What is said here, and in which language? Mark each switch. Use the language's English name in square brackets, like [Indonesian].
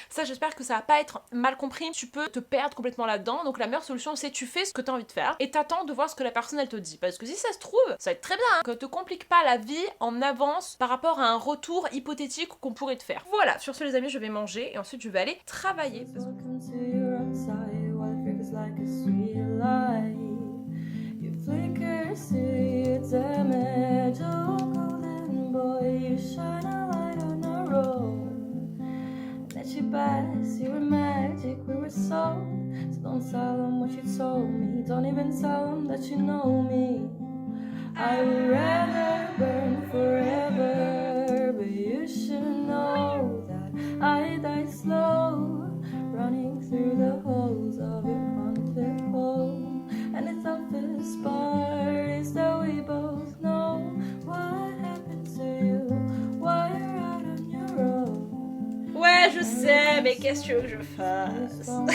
[French] Ça, j'espère que ça va pas être mal compris. Tu peux te perdre complètement là-dedans. Donc la meilleure solution, c'est tu fais ce que t'as envie de faire et t'attends de voir ce que la personne, elle te dit. Parce que si ça se trouve, ça va être très bien, hein, que te complique pas la vie en avance par rapport à un retour hypothétique qu'on pourrait te faire. Voilà, sur ce les amis, je vais manger et ensuite je vais aller travailler. [English] Welcome to your outside while it flickers like a sweet light. You flicker, see your damage. Oh, golden boy, you shine a light on the road. And at your best, you were magic, we were sold. So don't tell them what you told me. Don't even tell them that you know me. I would rather burn forever, but you should know that I died slow, running through the holes of your haunted home. And it's obvious part is that we both know what happened to you while you're out on your own. [French] Ouais, je sais, mais qu'est-ce que tu veux que je fasse?